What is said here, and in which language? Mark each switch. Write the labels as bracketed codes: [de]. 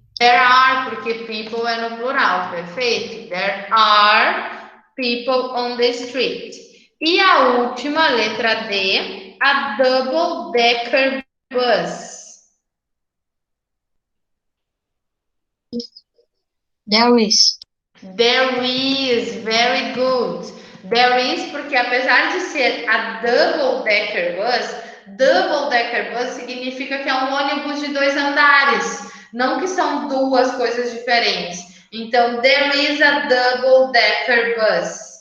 [en] There are, [pt] porque people é no plural, perfeito. [en] There are people on the street. [pt] E a última, letra D, [en] a double-decker bus. There is. There is, very good. [pt] There is, porque apesar de ser [en] a double-decker bus [pt] significa que é um ônibus de 2 andares, não que são duas coisas diferentes. [en] Então, there is a double-decker bus.